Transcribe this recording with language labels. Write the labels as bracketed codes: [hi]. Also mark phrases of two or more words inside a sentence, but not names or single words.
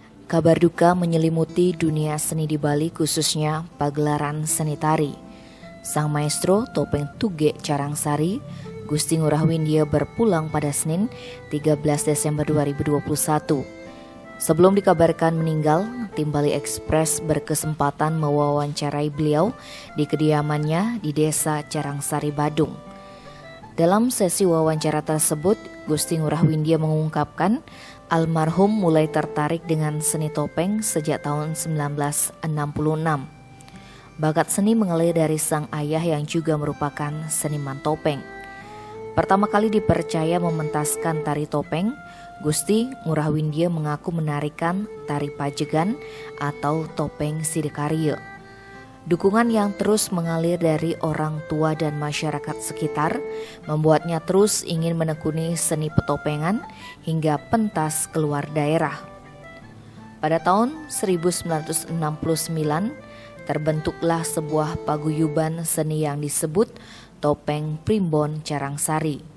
[id] Kabar duka menyelimuti dunia seni di Bali, khususnya pagelaran seni tari. Sang maestro topeng Tuge Carangsari, Gusti Ngurah Windia berpulang pada Senin 13 Desember 2021. Sebelum dikabarkan meninggal, tim Bali Express berkesempatan mewawancarai beliau di kediamannya di Desa Carangsari, Badung. Dalam sesi wawancara tersebut, Gusti Ngurah Windia mengungkapkan almarhum mulai tertarik dengan seni topeng sejak tahun 1966. Bakat seni mengalir dari sang ayah yang juga merupakan seniman topeng. Pertama kali dipercaya mementaskan tari topeng, Gusti Ngurah Windia mengaku menarikan tari pajegan atau topeng Sidikarya. Dukungan yang terus mengalir dari orang tua dan masyarakat sekitar membuatnya terus ingin menekuni seni petopengan hingga pentas keluar daerah. Pada tahun 1969 terbentuklah sebuah paguyuban seni yang disebut Topeng Primbon Carangsari.